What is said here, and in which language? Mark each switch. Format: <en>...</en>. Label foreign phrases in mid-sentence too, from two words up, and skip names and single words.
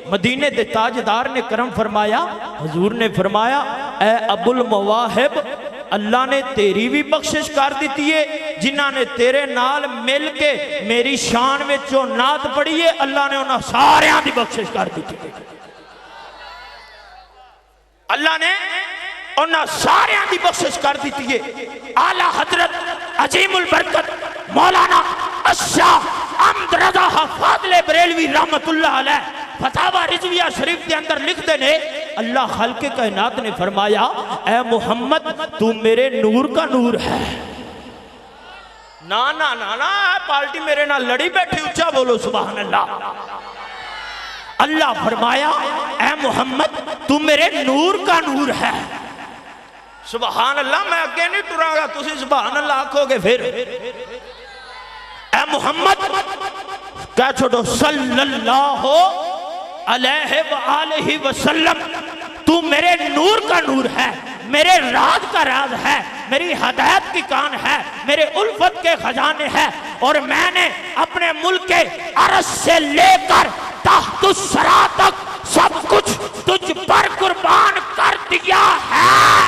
<pa>مدینے دے تاجدار نے کرم فرمایا۔ حضور نے فرمایا، اے ابو المواہب، اللہ نے تیری بھی بخشش کر دی ہے، جنہوں نے تیرے نال مل کے میری شان میں جو نعت پڑھی ہے، اللہ نے انہوں نے ساریاں کی بخشش کر دی ہے. اللہ نے انہوں نے ساریاں کی بخشش کر دی ہے.</pa> <ur>اعلیٰ حضرت عظیم البرکت مولانا الشاہ احمد رضا فاضل بریلوی رحمۃ اللہ علیہ فتاویٰ رضویہ شریف کے اندر لکھتے نے، اللہ خالق کائنات نے فرمایا، اے محمد تو میرے نور کا نور ہے.</ur> <pa>نہ نہ نہ نہ پارٹی میرے نال لڑی بیٹھی، اچا بولو</pa> <ar>سبحان الله.</ar> <ur>اللہ فرمایا، اے محمد تو میرے نور کا نور ہے.</ur> <ar>سبحان الله.</ar> <pa>میں اگے نہیں ٹرانگا، تسی</pa> <ar>سبحان الله</ar> <pa>آکھوگے فیر.</pa> <ur>اے محمد کہہ چھوڑو</ur> <ar>صلى الله عليه وسلم,</ar> <ur>تو میرے نور کا نور ہے، میرے راز کا راز ہے، میری ہدایت کی کان ہے، میرے الفت کے خزانے ہیں، اور میں نے اپنے ملک کے عرش سے لے کر تحت الثریٰ تک سب کچھ تجھ پر قربان کر دیا ہے.</ur>